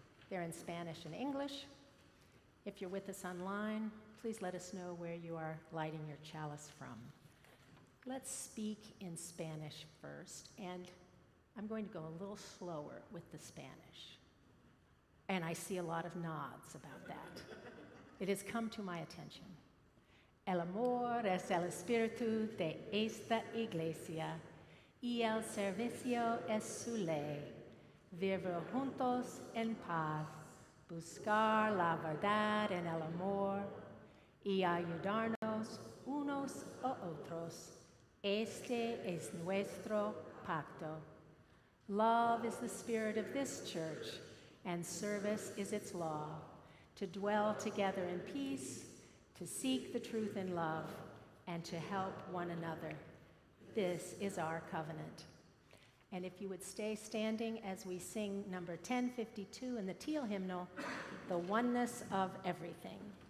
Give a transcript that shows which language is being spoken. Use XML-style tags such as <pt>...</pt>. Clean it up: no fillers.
<en>They're in Spanish and English. If you're with us online, please let us know where you are lighting your chalice from. Let's speak in Spanish first, and I'm going to go a little slower with the Spanish. And I see a lot of nods about that. It has come to my attention.</en> <es>El amor es el espíritu de esta iglesia, y el servicio es su ley. Vivir juntos en paz, buscar la verdad en el amor, y ayudarnos unos a otros. Este es nuestro pacto.</es> <en>Love is the spirit of this church, and service is its law, to dwell together in peace, to seek the truth in love, and to help one another. This is our covenant. And if you would stay standing as we sing number 1052 in the Teal hymnal, The Oneness of Everything.</en>